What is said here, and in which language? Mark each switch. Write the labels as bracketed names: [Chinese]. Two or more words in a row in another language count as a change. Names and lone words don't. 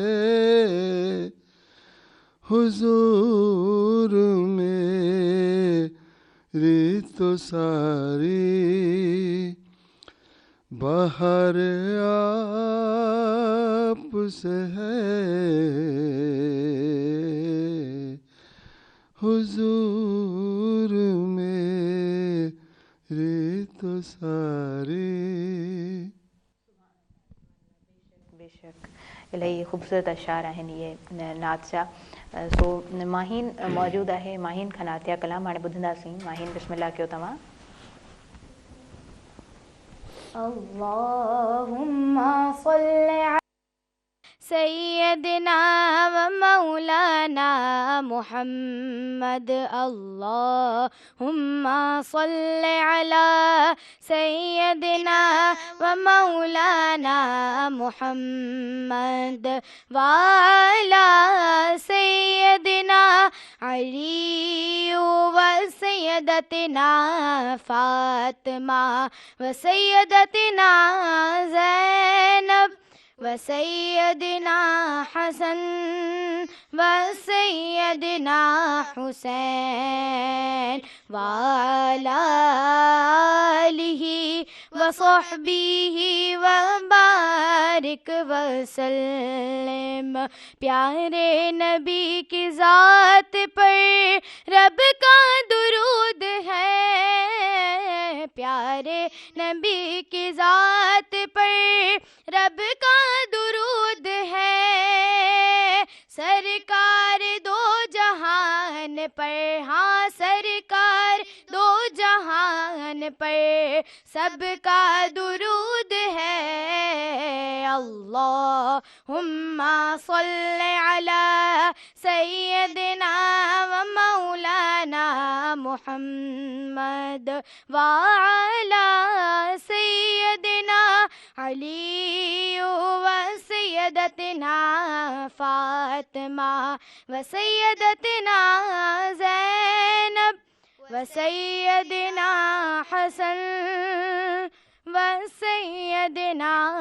[Urdu] حضور میری تو ساری بہار آپ سے ہے حضور میری تو ساری. [Sindhi] बेशक इलाही ख़ूबसूरत अशार आहिनि इहे नात जा। सो माहीन मौजूदु आहे माहीन खां नातिया कलाम हाणे ॿुधंदासीं। माहीन बिस्मिल्लाह कयो तव्हां। [Arabic] اللهم صل سيدنا ومولانا محمد اللهم صل على سيدنا ومولانا محمد وعلى سيدنا علي وسيدتنا فاطمة وسيدتنا زينب وسيدنا حسن وسيدنا حسين وعلى آله وصحبه وبارك وسلم. [Urdu] پیارے نبی کی ذات پر رب کا درود ہے پیارے نبی کی ذات پر رب کا درود ہے سرکار دو جہان پر، ہاں سرکار دو جہان پر سب کا درود ہے. [Arabic] اللهم صل على سيدنا و مولانا محمد وعلى سيدنا علي وسيدتنا فاطمة وسيدتنا زينب وسيدنا حسن وسيدنا